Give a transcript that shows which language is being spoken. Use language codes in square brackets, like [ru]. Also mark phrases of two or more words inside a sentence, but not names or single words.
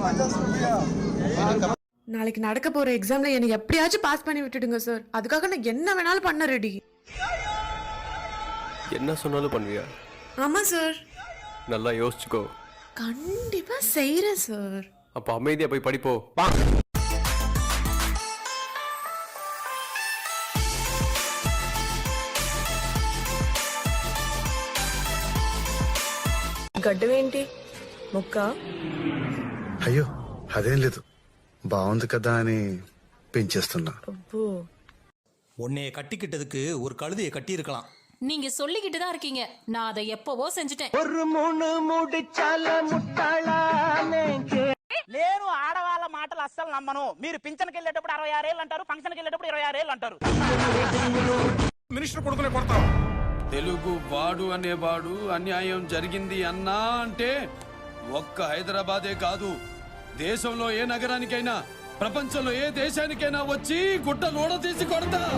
[ta] நாளைக்கு நடக்க போற எக்ஸாம்ல என்னை எப்படியாச்சும் பாஸ் பண்ணி விட்டுடுங்க சார். அதுக்காக நான் என்ன வேணாலும் பண்ண ரெடி. என்ன சொன்னாலும் பண்ணுவியா? ஆமா சார். நல்லா யோசிச்சுக்கோ. கண்டிப்பா செய்யறேன் சார். அப்ப அமைதியா போய் படிப்போ. [te] గడ్డమేంటి? ముక్క? అయ్యో అదేం లేదు, బాగుంది కదా అని పెంచేస్తున్నా. [ta] உன்னைய கட்டிக்கிட்டதுக்கு ஒரு கழுதையை கட்டி இருக்கலாம். நீங்க சொல்லிக்கிட்டு தான் இருக்கீங்க, நான் அதை எப்பவோ செஞ்சுட்டேன். ஒரு மூணு முடிச்சால முட்டாளானே. [te] నేను ఆడవాళ్ళ మాటలు అస్సలు నమ్మను. మీరు పింఛన్కి వెళ్ళేటప్పుడు 66 ఏళ్ళు అంటారు, ఫంక్షన్కి వెళ్ళేటప్పుడు 26 ఏళ్ళు అంటారు. మినిస్టర్ కొడుకునే కొడతావు. తెలుగు వాడు అనేవాడు అన్యాయం జరిగింది అన్నా అంటే ఒక్క హైదరాబాదే కాదు, దేశంలో ఏ నగరానికైనా, ప్రపంచంలో ఏ దేశానికైనా వచ్చి గుడ్డ లోడ తీసి కొడతా.